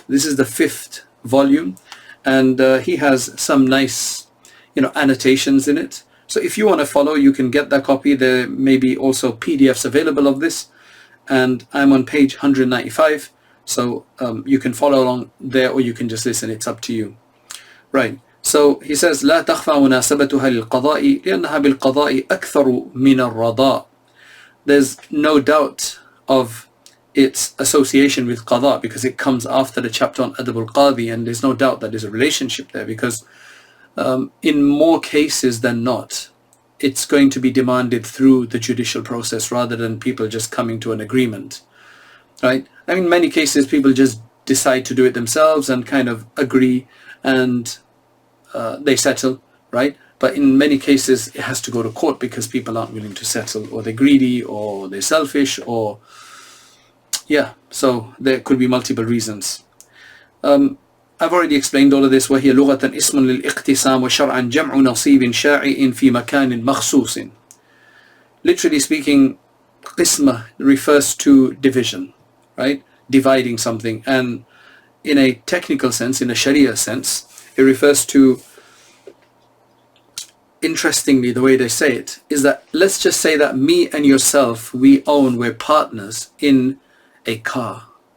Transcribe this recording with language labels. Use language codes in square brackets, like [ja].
[en] This is the 5th volume, and he has some nice, annotations in it. So if you want to follow, you can get that copy. There may be also PDFs available of this, and I'm on page 195. So you can follow along there, or you can just listen. It's up to you. Right. So he says, [ar] لا تخفى مناسبتها للقضاء لأنها بالقضاء أكثر من الرضاء. [en] There's no doubt of its association with qada because it comes after the chapter on Adab al-Qadi, and there's no doubt that there's a relationship there because in more cases than not, it's going to be demanded through the judicial process rather than people just coming to an agreement. Right? I mean, in many cases, people just decide to do it themselves and kind of agree and they settle, right? But in many cases, it has to go to court because people aren't willing to settle, or they're greedy, or they're selfish, or yeah, so there could be multiple reasons. I've already explained all of this. [ar] وهي لغة اسم للاقتسام وشرعا جمع نصيب شائع في مكان مخصوص. [en] Literally speaking, qisma refers to division, right? Dividing something. And in a technical sense, in a Sharia sense, it refers to, interestingly, the way they say it, is that let's just say that me and yourself, we're partners in a car.